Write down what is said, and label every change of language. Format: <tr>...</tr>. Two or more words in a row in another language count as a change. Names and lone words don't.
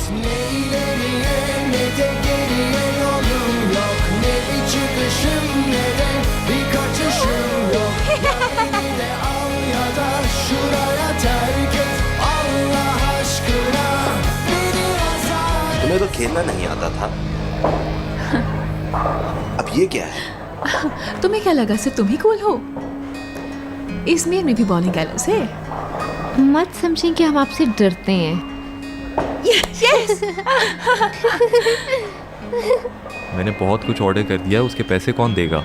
<tr>Ne ileriye ne de geriye yolum yok. Ne bir çıkışım ne de bir kaçışım yok. Ya beni de al ya da şuraya terk et. Allah aşkına beni azar et.</tr> <hi>तुम्हें तो खेलना नहीं आता था। अब ये क्या है? तुम्हें क्या लगा सिर्फ तुम ही कूल हो? इसमें भी</hi> <en>bowling gallers</en> <hi>है। मत समझें कि हम आपसे डरते हैं। यस। मैंने बहुत कुछ ऑर्डर कर दिया, उसके पैसे कौन देगा?</hi>